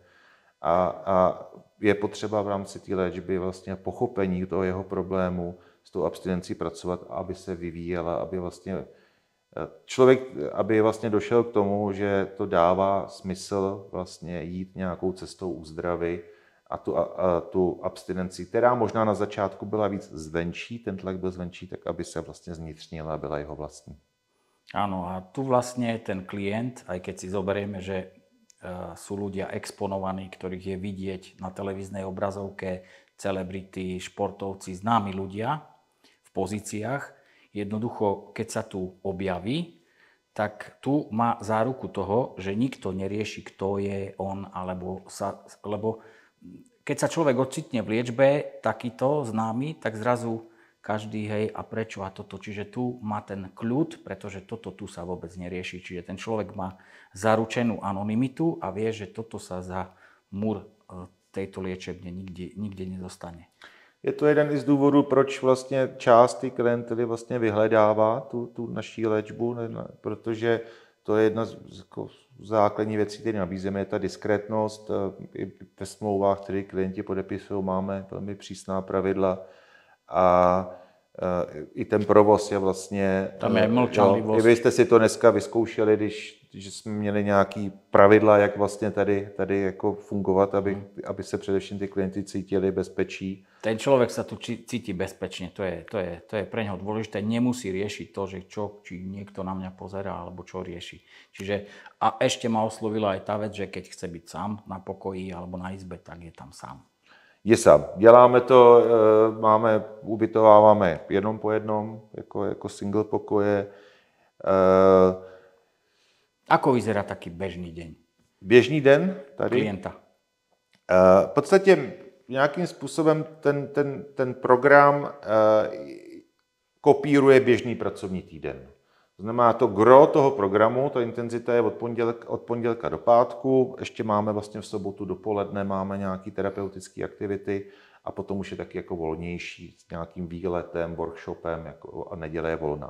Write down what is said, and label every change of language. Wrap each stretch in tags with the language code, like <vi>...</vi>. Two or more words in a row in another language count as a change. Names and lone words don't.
<cs>A je potřeba v rámci té léčby vlastně pochopení toho jeho problému s tou abstinencí pracovat, aby se vyvíjela, aby vlastně člověk, aby vlastně došel k tomu, že to dává smysl vlastně jít nějakou cestou úzdravy a tu abstinenci, která možná na začátku byla víc zvenčí, ten tlak byl zvenčí, tak aby se vlastně zvnitřnila a byla jeho vlastní.</cs> <sk>Áno, a tu vlastne ten klient, aj keď si zoberieme, že sú ľudia exponovaní, ktorých je vidieť na televíznej obrazovke, celebrity, športovci, známi ľudia v pozíciách, jednoducho, keď sa tu objaví, tak tu má záruku toho, že nikto nerieši, kto je on, lebo keď sa človek ocitne v liečbe takýto známy, tak zrazu každý, hej, a prečo a toto. Čiže tu má ten kľud, pretože toto tu sa vôbec nerieši. Čiže ten človek má zaručenú anonymitu a vie, že toto sa za múr tejto liečebne nikde nedostane.</sk> <cs>Je to jeden z důvodů, proč vlastně část té klientely vlastně vyhledává tu naší léčbu, protože to je jedna z základních věcí, které nabízíme, je ta diskrétnost. I ve smlouvách, které klienti podepisují, máme velmi přísná pravidla. A i ten provoz je vlastně... Tam je mlčanlivost. I vy jste si to dneska vyzkoušeli, když jsme měli nějaký pravidla, jak vlastně tady jako fungovat, aby se především ty klienti cítili bezpečí.</cs> <sk>Ten človek sa tu cíti bezpečne, to je pre neho dôležité, nemusí riešiť to, že či niekto na mňa pozerá, alebo čo rieši. Čiže, a ešte ma oslovila aj tá vec, že keď chce byť sám na pokoji alebo na izbe, tak je tam sám. Je sám.</sk> <cs>Děláme to, ubytováváme jednom po jednom, jako single pokoje.</cs> <sk>Ako vyzerá taký bežný deň?</sk> <cs>Běžný den tady? Klienta. V podstatě nějakým způsobem ten program kopíruje běžný pracovní týden. To znamená, to gro toho programu, ta intenzita je od pondělka do pátku, ještě máme vlastně v sobotu dopoledne, máme nějaké terapeutické aktivity a potom už je taky jako volnější s nějakým výletem, workshopem a neděle je volna.</cs>